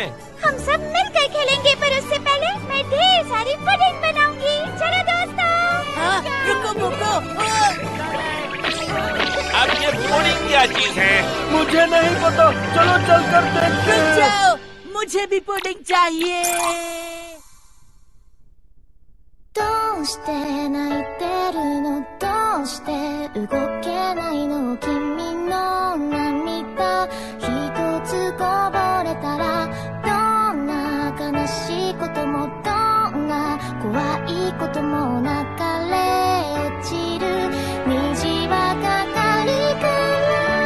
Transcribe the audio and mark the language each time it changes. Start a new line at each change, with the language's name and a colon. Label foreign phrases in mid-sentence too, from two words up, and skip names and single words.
Hindi: हम सब मिलकर खेलेंगे, पर उससे पहले मैं ढेर सारी पुडिंग बनाऊंगी। चलो दोस्तों। रुको। अब ये पुडिंग क्या चीज है? मुझे नहीं पता, चलो चलकर देखते हैं। जाओ, मुझे भी पुडिंग चाहिए।
Japanese: どうして泣いてるのどうして動けないの君の涙一つこぼれたらどんな悲しいこともどんな怖いことも流れ落ちる虹はかかるから